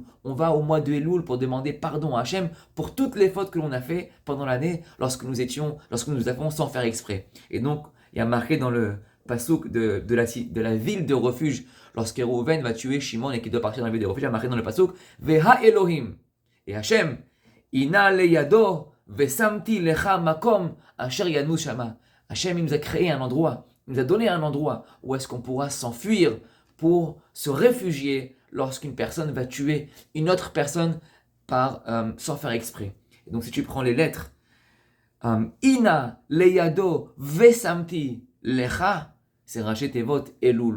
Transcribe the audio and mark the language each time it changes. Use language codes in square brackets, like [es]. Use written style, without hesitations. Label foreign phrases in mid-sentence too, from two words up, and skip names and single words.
[fr] On va au mois de Elul pour demander pardon à Hachem pour toutes les fautes que l'on a fait pendant l'année lorsque nous avons sans faire exprès. Et donc, il y a marqué dans le pasouk de la ville de refuge, lorsque Reuven va tuer Shimon et qu'il doit partir dans la ville de refuge, il y a marqué dans le pasouk [he] והאלהים. Et Hachem, אנה לידו ושמתי לך מקום אשר ינוס שמה. [fr] Hachem, il nous a créé un endroit, il nous a donné un endroit où est-ce qu'on pourra s'enfuir pour se réfugier lorsqu'une personne va tuer une autre personne sans faire exprès. Et donc si tu prends les lettres, [he] אנה לידו ושמתי לך, [fr] c'est [he] ראשי תיבות [fr] Elul.